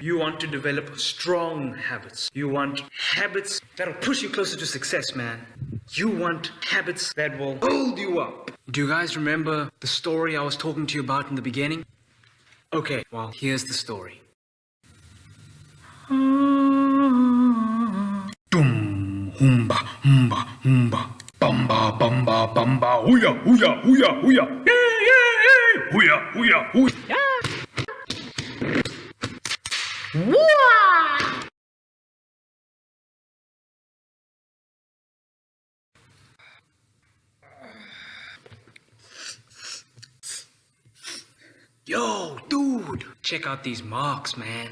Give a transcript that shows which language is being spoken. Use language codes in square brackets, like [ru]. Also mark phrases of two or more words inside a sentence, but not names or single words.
[en] You want to develop strong habits. You want habits that'll push you closer to success, man. You want habits that will hold you up. Do you guys remember the story I was talking to you about in the beginning? Okay, well, here's the story. Dum humba humba humba bamba bamba bamba hooya hooya hooya hooya yeah yeah yeah hooya hooya hooya. Yo, dude, check out these marks, man.